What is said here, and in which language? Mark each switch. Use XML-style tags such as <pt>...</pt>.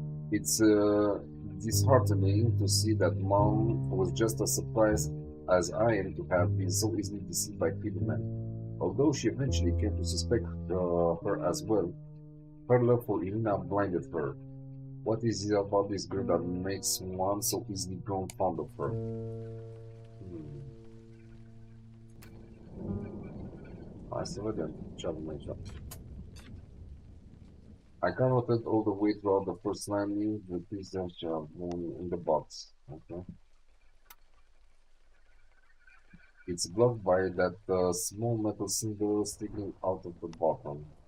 <en>It's disheartening to see that Mom was just as surprised as I am to have been so easily deceived by Philomen. Although she eventually came to suspect her as well, her love for Irinei blinded her. What is it about this girl that makes one so easily grown fond of her?</en> <ro>Hai să vedem ce avem aici.</ro> <en>I carroted all the way throughout the first landing with this in the box. Okay. It's blocked by that small metal symbol sticking out of the bottom.</en>